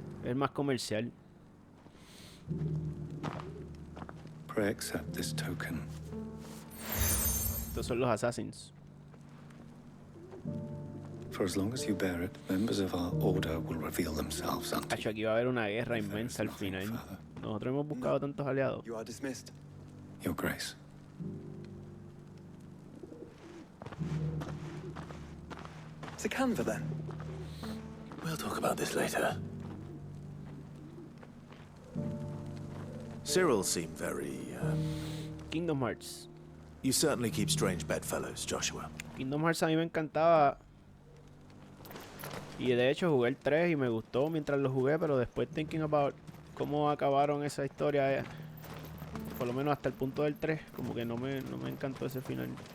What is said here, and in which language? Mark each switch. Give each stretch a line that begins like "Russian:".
Spanish: Es más comercial.
English: Pray accept this token.
Spanish: Estos son los Assassins.
English: For as long as you bear it, members of our order will reveal themselves unto
Spanish: Hacho, aquí va a haber una guerra inmensa al final. Nosotros hemos buscado tantos aliados.
English: You are dismissed. Your Grace. It's a Canva then. We'll talk about this later. Cyril seemed very, Kingdom Hearts. You certainly keep strange bedfellows, Joshua.
Spanish: Kingdom Hearts a mí me encantaba. Y de hecho jugué el 3 y me gustó mientras lo jugué, pero después
English: thinking about
Spanish: cómo acabaron esa historia, por lo menos hasta el punto del 3, como que no me encantó ese final.